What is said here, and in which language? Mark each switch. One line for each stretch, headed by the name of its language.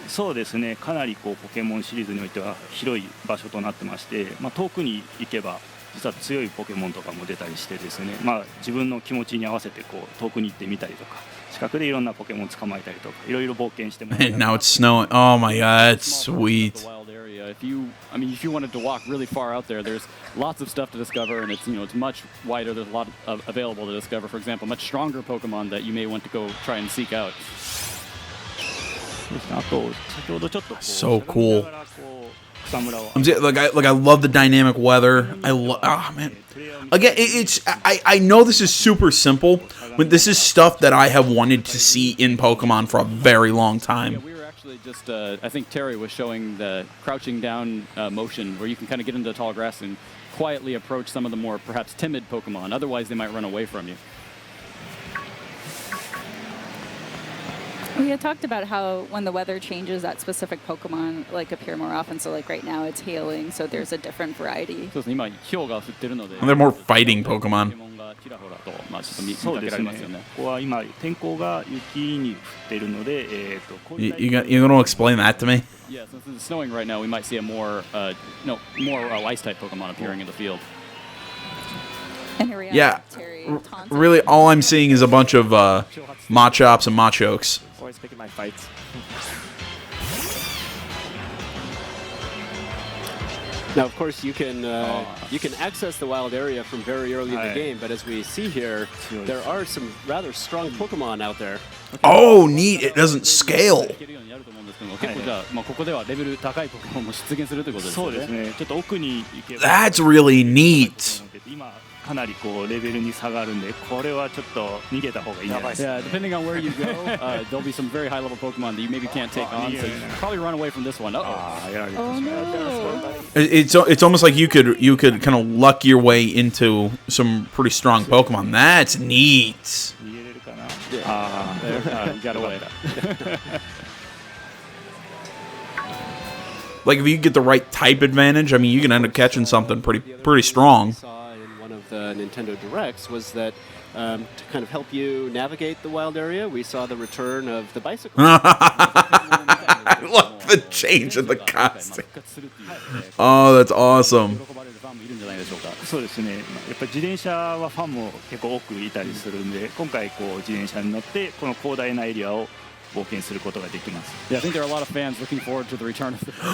Japanese: そうですね、かなりこうポケモンシリーズにおいては広い場所となってまして、遠くに行けば実は強いポケモンとかも出たりしてですね、自分の気持ちに合わせてこう遠くに行ってみたりとか、近くでいろんなポケモン捕まえたりとか、いろいろ冒険してもら
English: And now it's snowing. Oh my god, it's sweet. If you wanted to walk really far out there, there's lots of stuff to discover, and it's much wider. There's a lot available to discover. For example, much stronger Pokemon that you may want to go try and seek out. So cool. I love the dynamic weather. Oh man. Again, I know this is super simple, but this is stuff that I have wanted to see in Pokemon for a very long time. Just, I think Terry was showing the crouching down motion where you can kind of get into the tall grass and quietly approach some of the more perhaps timid Pokemon. Otherwise, they might run away from you. We had talked about how when the weather changes, that specific Pokemon appear more often. So right now it's hailing, so there's a different variety.
Japanese: そうですね、今氷が降ってるので。
English: And they're more fighting Pokemon.
Japanese: ちらほらとちょっと見そうですね。かけられますよね。ここは今天候が雪に降っているので、
English: You gonna explain that to me? Yeah, since it's snowing right now, we might see a more ice type Pokemon appearing in the field. And here we are, Yeah. Terry taunting. Really, all I'm seeing is a bunch of Machops and Machokes. Always picking my fights. Now, of course, you can access the wild area from very early in the game, but as we see here, there are some rather strong Pokemon out there. Oh, neat! It doesn't scale.
Japanese: 結構じゃあ、ここではレベル高いポケモンも出現するということですよね。そうですね。ちょっと奥に行けば
English: That's really neat.
Japanese: 今かなりこうレベルに差があるんで、これはちょっと逃げた方がいいんじゃないですか。
English: Yeah, depending on where you go, there'll be some very high level Pokemon that you maybe can't take on, so you should probably run away from this one. Oh no! It's almost like you could kind of luck your way into some pretty strong Pokemon. That's neat.
Japanese: 逃げれるかな。
English: You got away. Like if you get the right type advantage, I mean, you can end up catching something pretty strong. Saw in one of the Nintendo Directs was that to kind of help you navigate the wild area, we saw the return of the bicycle. I love the change in the costume. Oh, that's awesome.
Japanese: そうですね。やっぱり自転車はファンも結構多くいたりするんで、今回こう自転車に乗ってこの広大なエリアを冒険することができます。
English: Yeah, I think there are a lot of fans looking forward to the return of the.